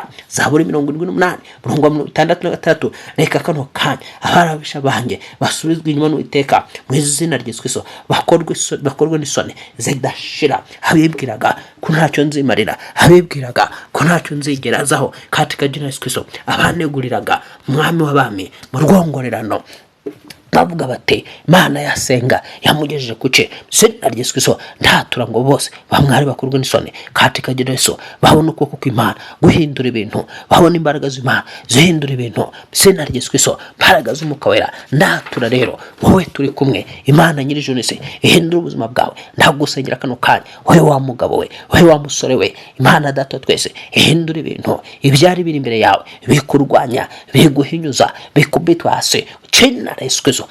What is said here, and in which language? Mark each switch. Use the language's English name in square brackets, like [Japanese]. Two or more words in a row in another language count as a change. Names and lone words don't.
[Kinyarwanda] Zaburi 78 murongo wa 63. Reka kano kanya abarabisha banjye basubizwe inyuma Uwiteka mu izina rya Yesu Kristo bakorwe n'isoni zidashira. Abibwiraga ko ntacyo nzimarira, abibwiraga ko ntacyo nzigerazaho, [Swahili] katika jina Yesu Kristo [Kinyarwanda] abaneguriraga mwami w'abami mu rwongorerano bavuga bati Imana yasenga yamugejeje kuce izina rya Yesu Kristo ndatura ngo bose bamwari bakorwe n'isoni [Swahili] katika jina Yesu, [Kinyarwanda] babona ukuboko kw'Imana guhindura ibintu, babona imbaraga z'Imana zihindura ibintu izina rya Yesu Kristo, imbaraga z'Umwuka Wera. Ndatura rero wowe turi kumwe, Imana nyir'ijuru n'isi ihindura ubuzima bwawe. Ndagusengera kano kanya wowe wa mugabo we, wowe wa musore we, Imana Data twese ihindura ibintu ibyari biri imbere yawe bikurwanya, biguhinyuza, bikubitwa hasi izina rya Yesu Kristo.